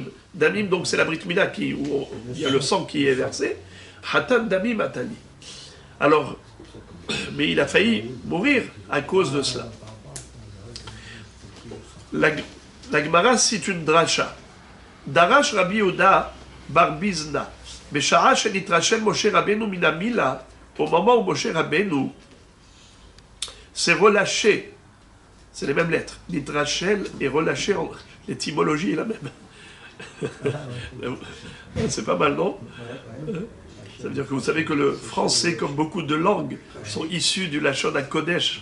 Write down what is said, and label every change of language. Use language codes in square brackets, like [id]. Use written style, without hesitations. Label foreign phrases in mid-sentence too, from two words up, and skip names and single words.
[fr] Damim, donc c'est la [he] ברית מילה [fr] où il y a le sang qui est versé. [he] חתן דמים אתה לי. [fr] Alors, mais il a failli mourir à cause de cela. La Gemara cite une dracha. [he] דרש רבי יהודה בר ביזנא. בשעה שנתרשל משה רבינו מן המילה. [fr] Au moment où Moshe Rabbeinu s'est relâché, c'est les mêmes lettres. Nitrachel et relâché, l'étymologie est la même. C'est pas mal, non? Ça veut dire que vous savez que le français, comme beaucoup de langues, sont issus du [he] לשון הקודש.